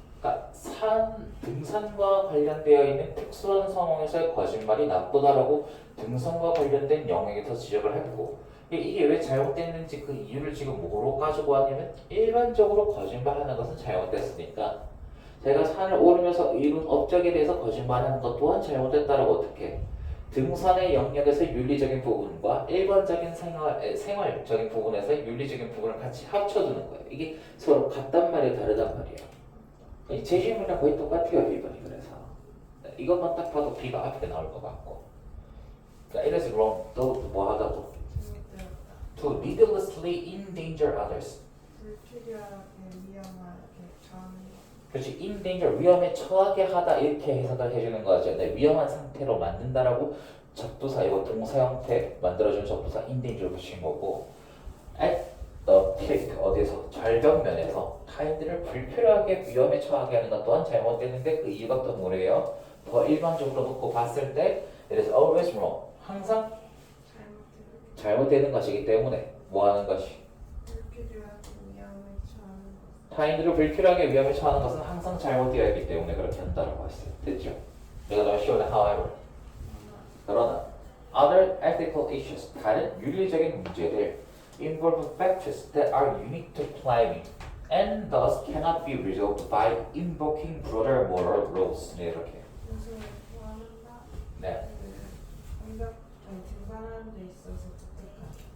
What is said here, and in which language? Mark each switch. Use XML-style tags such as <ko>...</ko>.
<ko>그러니까 등산과 관련되어 있는 특수한 상황에서의 거짓말이 나쁘다라고 등산과 관련된 영역에서 지적을 했고 이게 왜 잘못됐는지 그 이유를 지금 뭐로 가지고 왔냐면 일반적으로 거짓말하는 것은 잘못됐으니까 제가 산을 오르면서 이룬 업적에 대해서 거짓말하는 것 또한 잘못됐다라고 어떻게 등산의 영역에서 윤리적인 부분과 일반적인 생활적인 부분에서 윤리적인 부분을 같이 합쳐두는 거예요. 이게 서로 같단 말이에요, 다르단 말이에요. 이 제시문이랑 거의 똑같아요, B번이. 그래서 이것만 딱 봐도 B가 앞에 나올 것 같고. 그러니까</ko> <en>it is wrong.</en> <ko>또 뭐 하다고? 잘못되었다.</ko> <en>To needlessly endanger others.</en> <ko>불필요하게 위험하게 처하는 것. 그렇지, endanger, 위험에 처하게 하다 이렇게 해석을 해주는 거죠. 네, 위험한 상태로 만든다라고 접두사, 이거 동사 형태 만들어준 접두사 endanger 붙인 거고</ko> <en>at the peak,</en> <ko>어디서? 절벽면에서 타인들을 불필요하게 위험에 처하게 하는 것 또한 잘못되는데 그 이유가 또 뭐래요? 더 일반적으로 놓고 봤을 때</ko> <en>it is always wrong.</en> <ko>항상 잘못되는 것이기 때문에 뭐 하는 것이? 불필요하게 위험에 처하는 것. 타인들을 불필요하게 위험에 처하는 것은 항상 잘못되어 있기 때문에 그렇게 한다라고 했어요. 됐죠? 내가 더 쉬운데 however. 그러나</ko> <en>other ethical issues,</en> <ko>다른 윤리적인 문제들</ko> <en>involve factors that are unique to climbing and thus cannot be resolved by invoking broader moral rules.</en> <ko>네, 이렇게. 요소를 포함한다. 네. 등반하는 데 있어서 독특한.</ko>